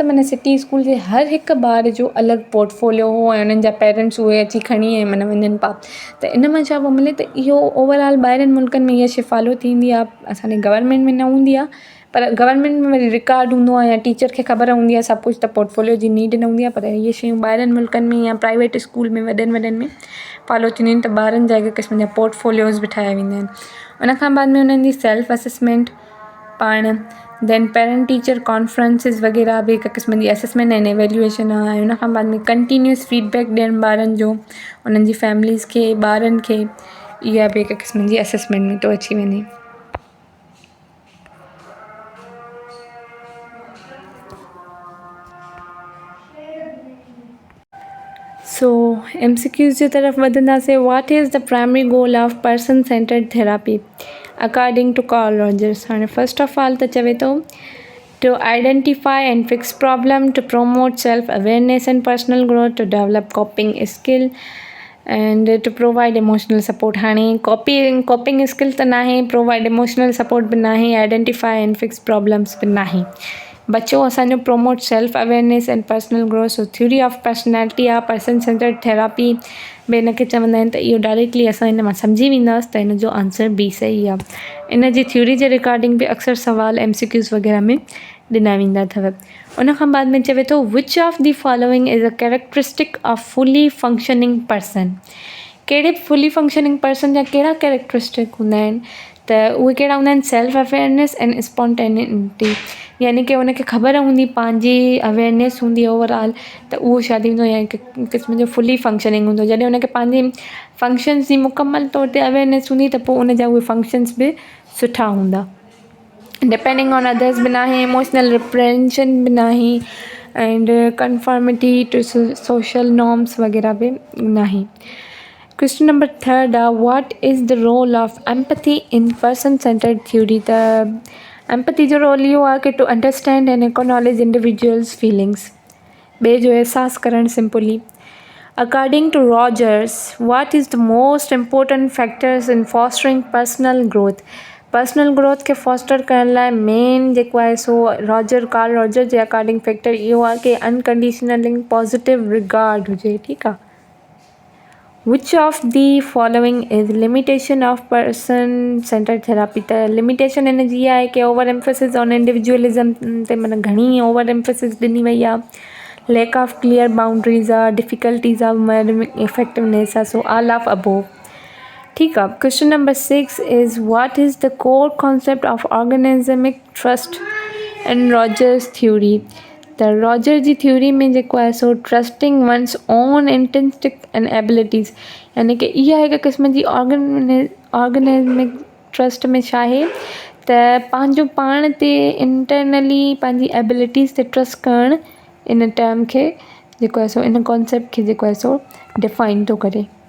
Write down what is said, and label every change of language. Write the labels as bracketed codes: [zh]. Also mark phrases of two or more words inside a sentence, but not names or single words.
[sd] माना सिटी स्कूल जे हर हिकु ॿार जो अलॻि पोर्टफोलियो हो ऐं उन्हनि जा पेरेंट्स उहे अची खणी ऐं माना वञनि पिया, त इन मां छा पियो मिले त इहो ओवरऑल ॿाहिरिनि मुल्कनि में इहा शइ फॉलो थींदी आहे, असांजे गवर्नमेंट में न हूंदी आहे, पर गवर्नमेंट में वरी रिकॉर्ड हूंदो आहे या टीचर खे ख़बर हूंदी आहे सभु कुझु, त पोर्टफोलियो जी नीड न हूंदी आहे, पर इहे शयूं ॿाहिरिनि मुल्कनि में या [en] private school [sd] में वॾनि में फॉलो थींदियूं आहिनि, त ॿारनि जा हिकु क़िस्म जा पोर्टफोलियोज़ बि ठाहिया वेंदा आहिनि। उन खां बाद में उन्हनि जी [en] self assessment [sd] पाण, [en] then parent teacher conferences [sd] वग़ैरह बि हिकु क़िस्म जी असेसमेंट ऐं एवेल्यूएशन आहे। उन खां बाद में [en] continuous feedback [sd] ॾियणु ॿारनि जो, उन्हनि जी फैमिलीज़ खे, ॿारनि खे, इहा बि हिकु क़िस्म जी असेसमेंट में थो अची वञे। सो MCQs जी तरफ़ वधंदासीं। [en] what is the primary goal of person centered therapy according to Karl Rogers. [sd] हाणे [en] first of all [sd] त चवे थो [en] to identify and fix problem, to promote self-awareness and personal growth, to develop coping skill and to provide emotional support। [sd] हाणे [en] coping skill [sd] त नाहे, [en] provide emotional support [sd] बि नाहे, [en] identify and fix problems [sd] बि नाहे। बचो असांजो [en] promote self-awareness and personal growth। [sd] सो [en] theory of personality [sd] आहे [en] person centered therapy [sd] बि हिनखे चवंदा आहिनि, त इहो डायरेक्टली असां हिन मां सम्झी वेंदासीं त हिन जो आंसर बी सही आहे। इन जी थ्योरी जे रिगार्डिंग बि अक्सर सवाल MCQs वग़ैरह में ॾिना वेंदा अथव। उन खां बाद में चवे थो [en] which of the following is a characteristic of fully functioning person. [sd] कहिड़े [en] fully functioning person [sd] जा कहिड़ा कैरेक्टरिस्टिक हूंदा आहिनि, त उहे कहिड़ा हूंदा आहिनि, [en] self awareness and spontaneity, [sd] यानी कि उनखे ख़बर हूंदी, पंहिंजी अवेयरनेस हूंदी ओवरऑल, त उहो छा थींदो या हिकु क़िस्म जो [en] fully functioning [sd] हूंदो। जॾहिं उनखे पंहिंजे फंक्शन्स जी मुकमल तौर ते अवेयरनेस हूंदी त पोइ उनजा उहे फंक्शन्स बि सुठा हूंदा। [en] depending on others [sd] बि नाहे, [en] emotional repression [sd] बि नाहे, [en] and conformity to social norms [sd] वग़ैरह बि नाहे। [en] question number 3 आहे what is the role of empathy in person centered theory. त एम्पैथी जो रोल [sd] इहो आहे कि [en] to understand and acknowledge individuals feelings, [sd] ॿिए जो अहसासु करणु सिंपली। [en] according to Rogers what is the most important factors in fostering personal growth. personal growth [sd] खे फॉस्टर करण लाइ मेन जेको आहे सो कार्ल रॉजर जे अकॉर्डिंग फैक्टर इहो आहे कि [en] unconditional positive regard [sd] हुजे, ठीकु आहे। [en] which of the following is limitation of person centered therapy. [sd] त लिमिटेशन हिन जी आहे कि [en] over emphasis on individualism [sd] ते माना घणी [en] over emphasis [sd] ॾिनी वई आहे। [en] lack of clear boundaries आहे, difficulties of effectiveness आहे, so all of above, [sd] ठीकु आहे। [en] question number 6 is what is the core concept of organismic trust in Rogers theory. [sd] त रॉजर जी थ्योरी में जेको आहे सो [en] trusting one's own instinct and abilities, [sd] यानी कि इहा हिकु क़िस्म जी [en] organismic trust [sd] में छा आहे त पंहिंजो पाण ते इंटरनली पंहिंजी एबिलिटीज़ ते ट्रस्ट करणु, इन टर्म खे जेको आहे सो इन कॉन्सेप्ट खे जेको आहे सो डिफाइन थो करे।